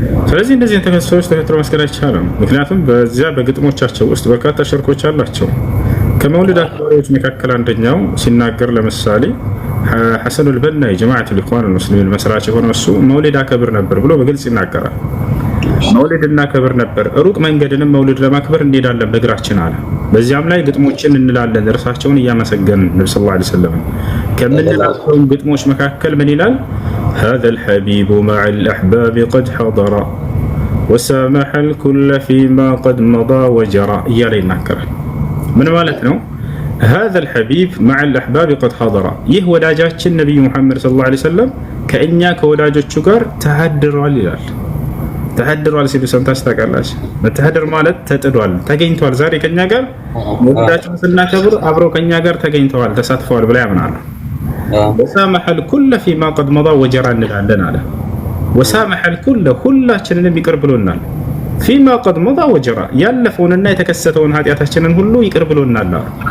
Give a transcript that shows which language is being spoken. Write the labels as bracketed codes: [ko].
[am] ስለዚህ እነዚህን ሰዎች ተከትሎ መስገድ አይቻልም። ምክንያቱም በዚያ በግጥሞቻቸው ውስጥ በርካታ ሽርኮች አላቸው። ከመውሊድ አክባሪዎች መካከል አንደኛው ሲናገር ለምሳሌ ሐሰኑል በና የጀማዓት ልኢኽዋን አልሙስሊሚን መስራች የሆነው እሱ መውሊድ አከብር ነበር ብሎ በግልጽ ይናገራል። መውሊድ እናከብር ነበር፣ ሩቅ መንገድንም መውሊድ ለማክበር እንሄዳለን በእግራችን አለ። በዚያም ላይ ግጥሞችን እንላለን እርሳቸውን እያመሰገንን ነብዩ ሰለላሁ ዐለይሂ ወሰለም ከምንላቸው ግጥሞች መካከል ምን ይላል? [ar] هذا الحبيب مع الأحباب قد حضر وسامح الكل فيما قد مضى وجرى [am] እያለ ይናገራል። ምን ማለት ነው? [ar] هذا الحبيب مع الأحباب قد حضر [am] ይህ ወዳጃችን ነብዩ መሐመድ ሰለላሁ ዐለይሂ ወሰለም ከእኛ ከወዳጆቹ ጋር ተሐድሯል ይላል። ተሐድሯል ሲሉ ሰምታችሁ ታውቃላችሁ? መተሐደር ማለት ተጥዷል፣ ተገኝቷል። ዛሬ ከኛ ጋር ወዳጃችን ስናከብር አብረው ከኛ ጋር ተገኝተዋል፣ ተሳትፈዋል ብለው ያምናሉ። [ar] وسامح الكل فيما قد مضى وجرى [am] እንላለን አለ። [ar] وسامح الكل [am] ሁላችንንም ይቅር ብሎናል። [ar] فيما قد مضى وجرى [am] ያለፈውንና የተከሰተውን ኃጢአታችንን ሁሉ ይቅር ብሎናል አለ።